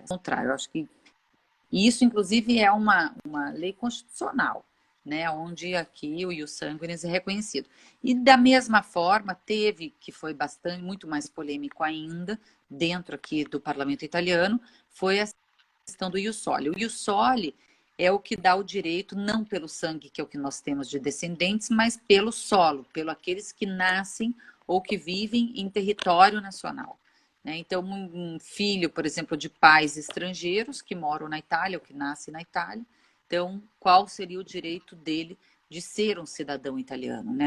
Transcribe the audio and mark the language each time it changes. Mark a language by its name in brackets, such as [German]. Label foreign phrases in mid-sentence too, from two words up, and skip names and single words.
[Portuguese] Ao contrário, eu acho que e isso, inclusive, é uma lei constitucional, né, onde aqui o [Latin] ius sanguinis [Portuguese] é reconhecido. E da mesma forma, que foi muito mais polêmico ainda, dentro aqui do parlamento italiano, foi a questão do [Latin] ius soli. [Portuguese] O [Latin] ius soli [Portuguese] é o que dá o direito, não pelo sangue, que é o que nós temos de descendentes, mas pelo solo, pelo aqueles que nascem ou que vivem em território nacional. Então, um filho, por exemplo, de pais estrangeiros que moram na Itália ou que nasce na Itália, então, qual seria o direito dele de ser um cidadão italiano, né?